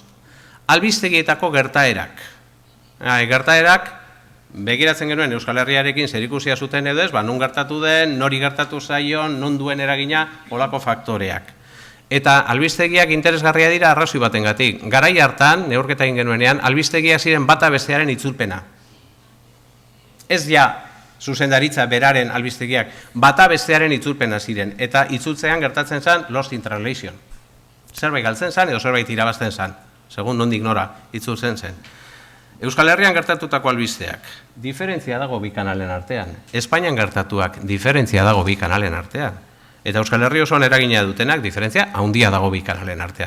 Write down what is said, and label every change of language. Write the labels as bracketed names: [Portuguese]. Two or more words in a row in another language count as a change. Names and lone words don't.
[Basque] Albistegietako gertaerak. Gertaerak, begiratzen genuen Euskal Herriarekin zerikusia zuten edo ez, nun gertatu den, nori gertatu zaion, non duen eragina, olako faktoreak. Eta albistegiak interesgarria dira arrazoi batengatik. Garai hartan, neurketa egin genuenean, albistegiak ziren bata bestearen itzulpena. Ez ja, zuzendaritza beraren albistegiak, bata bestearen itzulpena ziren, eta itzultzean gertatzen zen [English] lost in translation. [Basque] Zerbait galtzen zen edo zerbait irabazten zen, segun nondik nora itzultzen zen. Euskal Herrian gertatutako albisteak, diferentzia dago bi kanalen artean. Espainian gertatuak, diferentzia dago bi kanalen artean. Eta Euskal Herri osoan eragina dutenak, diferentzia handia dago bi kanalen artean.